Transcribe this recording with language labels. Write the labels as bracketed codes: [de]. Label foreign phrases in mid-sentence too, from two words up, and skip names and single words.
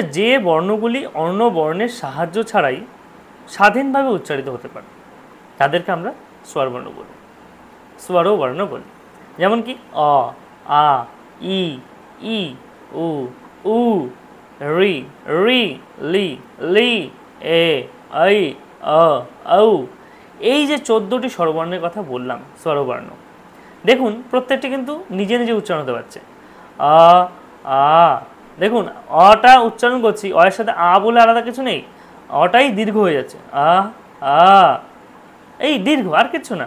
[bn] যে বর্ণগুলি অন্য বর্ণের সাহায্য ছাড়াই স্বাধীনভাবে উচ্চারিত হতে পারে তাদেরকে আমরা স্বরবর্ণ বলি, স্বরবর্ণ বলি। যেমন কি অ, আ, ই, ই, উ, রি, রি, লি, লি, এ, ఐ, অ, ঔ। এই যে 14টি স্বরবর্ণের কথা বললাম, স্বরবর্ণ, দেখুন প্রত্যেকটি কিন্তু নিজে নিজে উচ্চারণ হতে পারছে। আ, আ, দেখুন অটা উচ্চারণ করছি, অয়ের সাথে আ বলে আলাদা কিছু নেই, অটাই দীর্ঘ হয়ে যাচ্ছে, আ, আ, এই দীর্ঘ, আর কিচ্ছু না।